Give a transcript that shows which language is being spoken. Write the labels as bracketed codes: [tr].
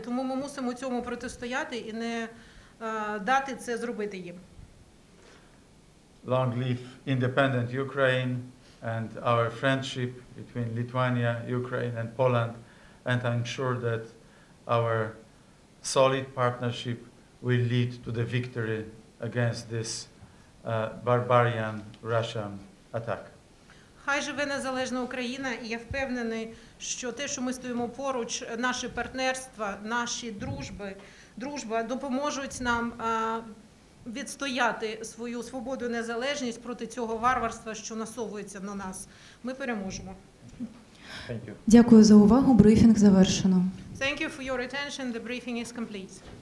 [uk] Тому ми мусимо цьому протистояти і не дати це зробити їм. [en] Long live independent Ukraine and our friendship between Lithuania, Ukraine and Poland and I'm sure that our solid partnership will lead to the victory against this barbarian Russian attack. [uk] Хай живе незалежна Україна, і я впевнений, що те, що ми стоїмо поруч, наші партнерства, наші дружба допоможуть нам відстояти свою свободу і незалежність проти цього варварства, що насовується на нас. Ми переможемо. Дякую за увагу. Брифінг завершено. [en] Thank you for your attention. The briefing is complete.